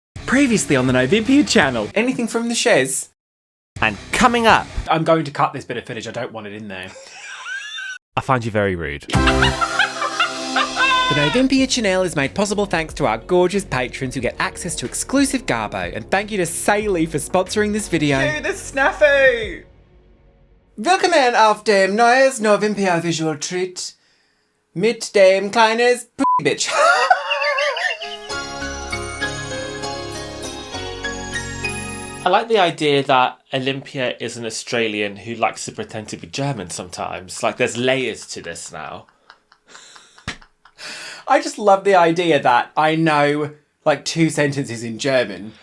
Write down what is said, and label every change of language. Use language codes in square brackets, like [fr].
[en] Previously on the Novympia channel. Anything from the Cher's? And coming up... I'm going to cut this bit of footage, I don't want it in there. I find you very rude. The Novympia channel is made possible thanks to our gorgeous patrons who get access to exclusive garbo. And thank you to Sailey for sponsoring this video. Do the snafu! [de] Willkommen auf dem neues Novympia Visual Treat mit dem kleines bitch. [en] I like the idea that Olympia is an Australian who likes to pretend to be German sometimes. Like, there's layers to this now. I just love the idea that I know, like, 2 sentences in German.